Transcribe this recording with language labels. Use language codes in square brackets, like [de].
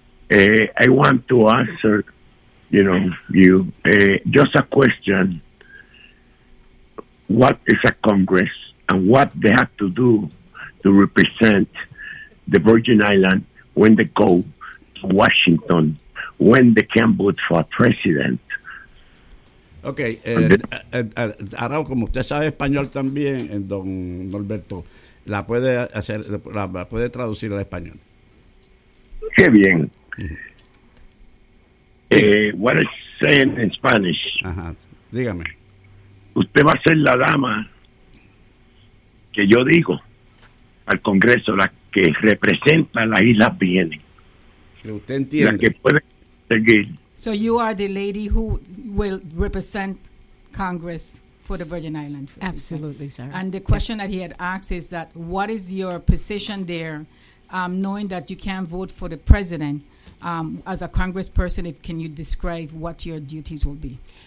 [en] I want to answer, you know, you, just a question. What is a Congress and what they have to do to represent the Virgin Island when they go to Washington, when they can vote for a president? [es] Okay, ahora como usted sabe español también, don Norberto, la puede hacer, la puede traducir al español. Qué bien. [en] What is saying in Spanish? [es] Ajá. Dígame. Usted va a ser la dama que yo digo al Congreso, la que representa las islas vienen. Que usted entiende. La que puede seguir. [en] So you are the lady who will represent Congress for the Virgin Islands. Absolutely, sir. And the question that he had asked is that what is your position there, knowing that you can't vote for the president, as a congressperson, if, can you describe what your duties will be?